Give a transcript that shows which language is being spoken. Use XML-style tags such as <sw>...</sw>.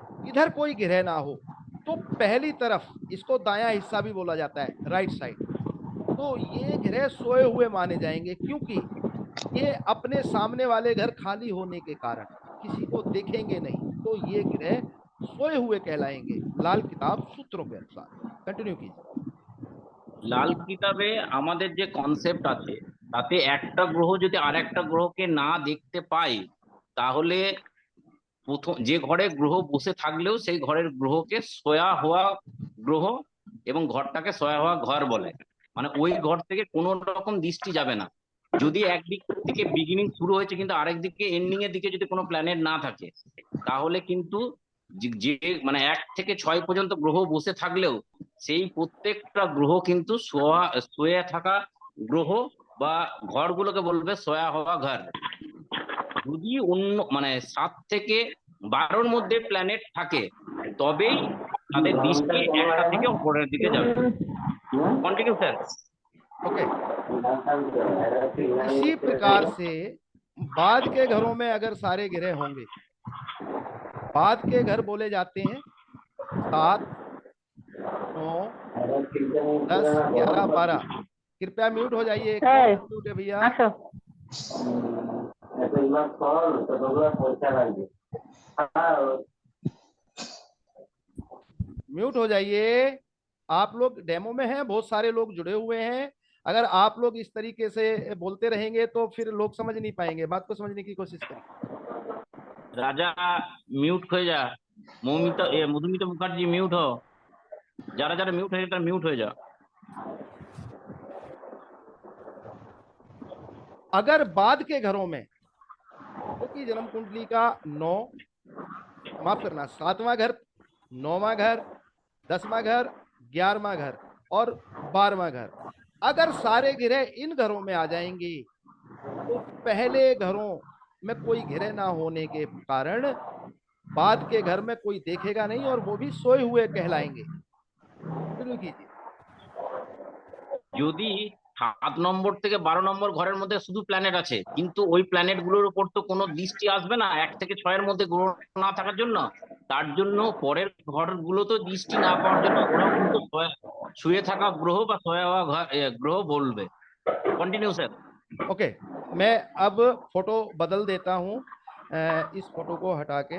<hi>इधर कोई ग्रह ना हो, तो पहली तरफ, इसको दायां हिस्सा भी बोला जाता है, राइट साइड, तो ये ग्रह सोए हुए माने जाएंगे, क्योंकि ये अपने सामने वाले घर खाली होने के कारण किसी को देखेंगे नहीं, तो ये ग्रह सोए हुए कहलाएंगे, लाल किताब सूत्रों के अनुसार। कंटिन्यू कीजिए।</hi> <bn>লাল কিতাবে আমাদের যে কনসেপ্ট আছে তাতে একটা গ্রহ যদি আর একটা গ্রহকে না দেখতে পায়, তাহলে প্রথম যে ঘরে গ্রহ বসে থাকলেও সেই ঘরের গ্রহকে সোয়া হওয়া গ্রহ এবং ঘরটাকে সোয়া হওয়া ঘর বলে। মানে ওই ঘর থেকে কোনো রকম দৃষ্টি যাবে না। যদি একদিক থেকে বিগিনিং শুরু হয়েছে কিন্তু আরেক দিকে এন্ডিং এর দিকে যদি কোনো প্ল্যানেট না থাকে, তাহলে কিন্তু যে মানে 1 থেকে 6 পর্যন্ত গ্রহ বসে থাকলেও সেই প্রত্যেকটা গ্রহ কিন্তু সোয়া থাকা গ্রহ বা ঘরগুলোকে বলবে সোয়া হওয়া ঘর। যদি অন্য মানে 7 থেকে 12-র মধ্যে প্ল্যানেট থাকে তবেই তাদের দৃষ্টি একটা থেকে অপরের দিকে যাবে।</bn> <en>Continue sir.</en> <hi>ओके, इसी प्रकार से बाद के घरों में अगर सारे ग्रह होंगे, बाद के घर बोले जाते हैं 7 9 10 11 12। कृपया म्यूट हो जाइए, म्यूट है भैया। म्यूट हो जाइए। आप लोग डेमो में हैं, बहुत सारे लोग जुड़े हुए हैं। अगर आप लोग इस तरीके से बोलते रहेंगे तो फिर लोग समझ नहीं पाएंगे, बात को समझने की कोशिश करिए।</hi> <bn>রাজা মিউট হয়ে যা, মধুমিতা মুখার্জি মিউট হও, যারা যারা মিউট হয়ে তারা মিউট হয়ে যা।</bn> <hi>अगर बाद के घरों में, क्योंकि जन्म कुंडली का 9, माफ करना, 7वां घर, 9वां घर, 10वां घर, 11वां घर और 12वां घर, अगर सारे ग्रह इन घरों में आ जाएंगे तो पहले घरों में कोई ग्रह ना होने के कारण बाद के घर में कोई देखेगा नहीं और वो भी सोए हुए कहलाएंगे। कंटिन्यू कीजिए।</hi> <bn>যদি 7 নম্বর থেকে 12 নম্বর ঘরের মধ্যে শুধু প্ল্যানেট আছে, কিন্তু ওই প্ল্যানেট গুলোর উপর তো কোনো দৃষ্টি আসবে না 1 থেকে 6-এর মধ্যে গ্রহ না থাকার জন্য। তার জন্য পরের ঘরগুলো তো দৃষ্টি না পাওয়ার জন্য ওরাও কিন্তু শুয়ে থাকা গ্রহ বা সোয়া হওয়া গ্রহ বলবে।</bn> <en>Continue sir.</en> <hi>ओके, मैं अब फोटो बदल देता हूँ, इस फोटो को हटा के।</hi>